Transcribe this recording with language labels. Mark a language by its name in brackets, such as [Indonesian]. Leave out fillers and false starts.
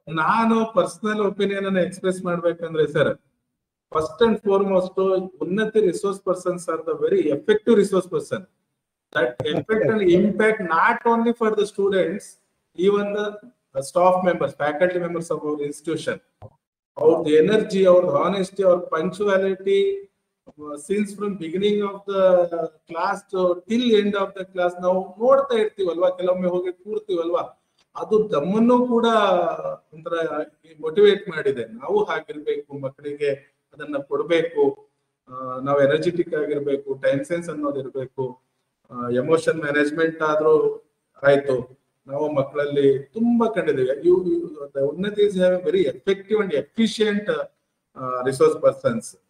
[Kannada] ನಾನು personal opinion ಅನ್ನು express ಮಾಡ್ಬೇಕಂದ್ರೆ ಸರ್, [English] First and foremost, Unnati resource persons are the very effective resource person that affect and impact not only for the students, even the staff members, faculty members of our institution. Our energy, our honesty, our punctuality, since from beginning of the class till end of the class [Kannada] ನಾವು ನೋಡ್ತಾ ಇರ್ತೀವಲ್ವಾ, ಕೆಲವೊಮ್ಮೆ ಹೋಗಿ ಕೂರ್ತೀವಲ್ವಾ, ಅದು ನಮ್ಮನ್ನು ಕೂಡ ಒಂಥರ motivate ಮಾಡಿದೆ. ನಾವು ಹಾಗಿರ್ಬೇಕು, ಮಕ್ಕಳಿಗೆ ಅದನ್ನ ಕೊಡ್ಬೇಕು, ನಾವು ಎನರ್ಜೆಟಿಕ್ ಆಗಿರ್ಬೇಕು, ಟೈಮ್ ಸೆನ್ಸ್ ಅನ್ನೋದಿರ್ಬೇಕು, ಎಮೋಷನ್ ಮ್ಯಾನೇಜ್ಮೆಂಟ್ ಆದ್ರೂ ಆಯ್ತು. ನಾವು ಮಕ್ಕಳಲ್ಲಿ ತುಂಬಾ ಕಂಡಿದ್ದೇವೆ. [English] Unnati is have very effective and efficient resource persons.